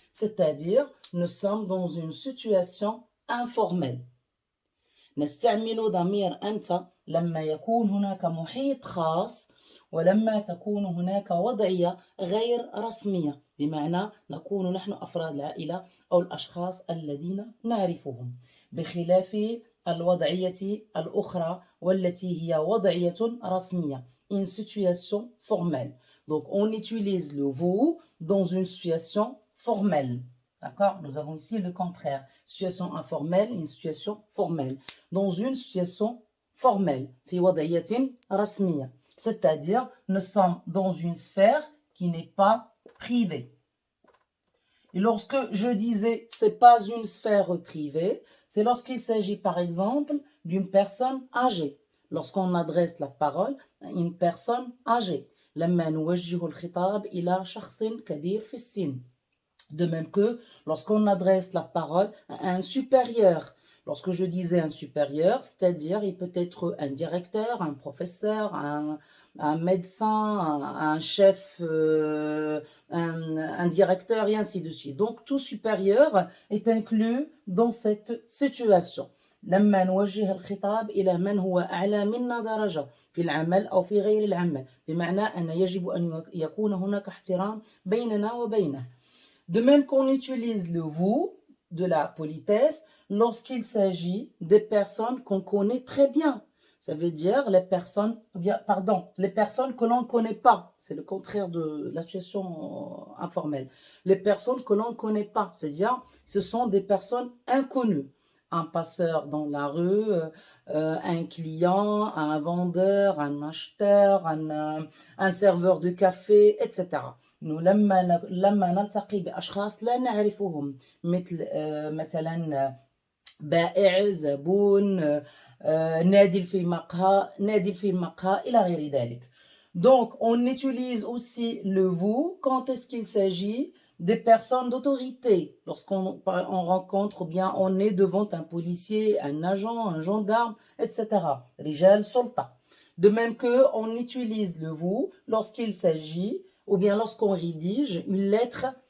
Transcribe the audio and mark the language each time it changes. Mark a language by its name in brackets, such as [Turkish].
[French] C'est-à-dire, nous sommes dans une situation informelle. [Arabic] نستعمل ضمير أنت لما يكون هناك محيط خاص ولما تكون هناك وضعية غير رسمية بمعنى نكون نحن أفراد العائلة أو الأشخاص الذين نعرفهم بخلاف الوضعية الأخرى والتي هي وضعية رسمية [French] une situation formelle. Donc on utilise le vous dans une situation formelle. D'accord? Nous avons ici le contraire. Situation informelle, une situation formelle. Dans une situation formelle. [Arabic] في وضعية رسمية. [French] C'est-à-dire, nous sommes dans une sphère qui n'est pas privée. Et lorsque je disais c'est pas une sphère privée, c'est lorsqu'il s'agit par exemple d'une personne âgée. Lorsqu'on adresse la parole à une personne âgée. [Arabic] لما نوجه الخطاب إلى شخص كبير في السن. [French] De même que lorsqu'on adresse la parole à un supérieur. Lorsque je disais un supérieur, c'est-à-dire il peut être un directeur, un professeur, un médecin, un chef, un directeur et ainsi de suite. Donc tout supérieur est inclus dans cette situation. [Arabic] لما نوجه الخطاب إلى من هو أعلى منا درجة في العمل أو في غير العمل بمعنى أن يجب أن يكون هناك احترام بيننا وبينه. [French] De même qu'on utilise le vous de la politesse lorsqu'il s'agit des personnes qu'on connaît très bien. Ça veut dire les personnes, les personnes que l'on ne connaît pas. C'est le contraire de la situation informelle. Les personnes que l'on ne connaît pas, c'est-à-dire ce sont des personnes inconnues. Un passeur dans la rue, un client, un vendeur, un acheteur, un serveur de café, etc. [Arabic] إنه لما نلتقي بأشخاص لا نعرفهم مثل مثلا بائع زبون نادل في مقهى إلى غير ذلك. [French] Donc on utilise aussi le vous quand est-ce qu'il s'agit des personnes d'autorité. Lorsqu'on rencontre ou bien on est devant un policier, un agent, un gendarme, etc. [Arabic] رجال سلطة. [French] De même que on utilise le vous lorsqu'il s'agit ou bien lorsqu'on rédige une lettre